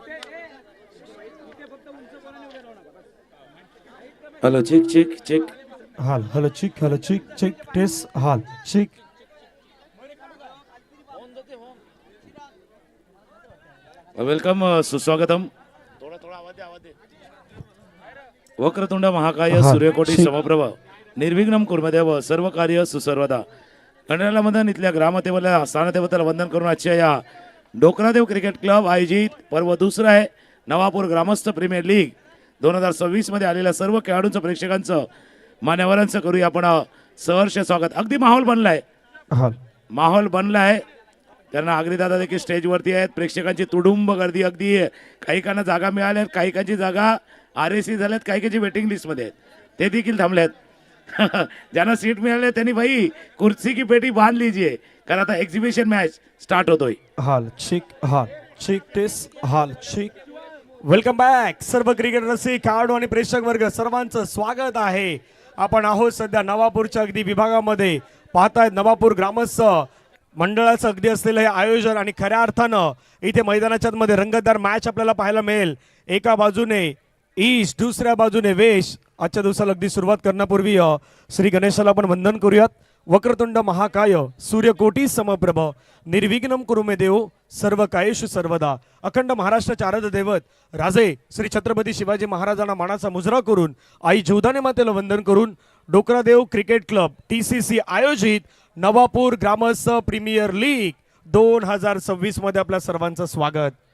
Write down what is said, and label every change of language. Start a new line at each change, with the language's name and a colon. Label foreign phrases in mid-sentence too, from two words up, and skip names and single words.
English: hello check check check. हाल हॅलो चिक चेक टेस्ट हाल चिक
Marathi: वेलकम सुस्वागतम
Sanskrit: वक्रतुंड महाकाय सूर्यकोटी समप्रभ निर्विघ्नम कुर्मदेव सर्व कार्य सुसर्वदा
Marathi: खंडाला मधन इथल्या ग्रामदेवला स्थानदेवतेला वंदन करून आजच्या या डोकरादेव क्रिकेट क्लब आयोजित पर्व दुसरं आहे नवापूर ग्रामस्थ प्रीमियर लीग 2026 मध्ये आलेल्या सर्व खेळाडूंचं प्रेक्षकांचं मान्यवरांचं करूया आपण सहर्ष स्वागत. अगदी माहोल बनलाय माहोल बनलाय त्यांना आगरीदादा देखील स्टेजवरती आहेत. प्रेक्षकांची तुडुंब गर्दी अगदी आहे. काही काना जागा मिळाल्या काही कांची जागा RAC झाल्यात काही कांची
English: waiting listमध्ये
Marathi: आहेत ते देखील थांबलेत. ज्यांना सीट मिळाले त्यांनी
Hindi: भाई कुर्सी की पेटी बांध लीजिए
Marathi: कारण आता
English: exhibition match start
Marathi: होतोय. हाल चिक टेस्ट हाल चिक
English: welcome back
Marathi: सर्व क्रिकेट रसिक खेळाडू आणि प्रेक्षक वर्ग सर्वांचं स्वागत आहे. आपण आहोत सध्या नवापूरच्या अगदी विभागामध्ये पाहतायत नवापूर ग्रामस्थ मंडळाचं अगदी असलेलं हे आयोजन आणि खऱ्या अर्थानं इथे मैदानाच्या मध्ये रंगतदार मॅच आपल्याला पाहायला मिळेल. एका बाजूने ईस्ट दुसऱ्या बाजूने वेस्ट. आजच्या दिवसाला अगदी सुरुवात करण्यापूर्वी श्री गणेशाला आपण वंदन करूयात.
Sanskrit: वक्रतुंड महाकाय सूर्यकोटी समप्रभ निर्विघ्नम कुरु मे देव सर्व कायेषु सर्वदा.
Marathi: अखंड महाराष्ट्राचे आराध्य दैवत राजे श्री छत्रपती शिवाजी महाराजांना मानाचा मुजरा करून आई जीवदाने मातेला वंदन करून डोकरादेव क्रिकेट क्लब TCC आयोजित नवापूर ग्रामस्थ प्रीमियर लीग 2026 मध्ये आपल्या सर्वांचं स्वागत.